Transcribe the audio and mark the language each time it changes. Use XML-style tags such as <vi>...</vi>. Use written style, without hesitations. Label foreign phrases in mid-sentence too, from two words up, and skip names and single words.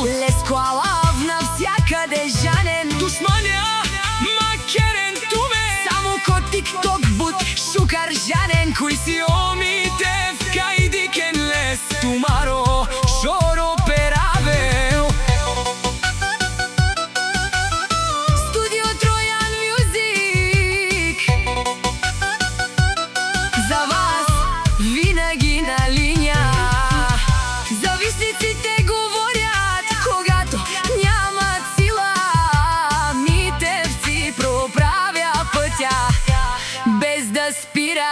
<rom>Леско Алав навсякъде жанен, Душманя макерен туме, само ко тикток бут шукар жанен. кој си Омитев кај дикен лес тумаро шоро перавел.</rom> <bg>Студио Троян Мюзик, за вас винаги на линия. Зависниците говорят, когато нямат сила, Митевци проправя пътя без да спира.</bg>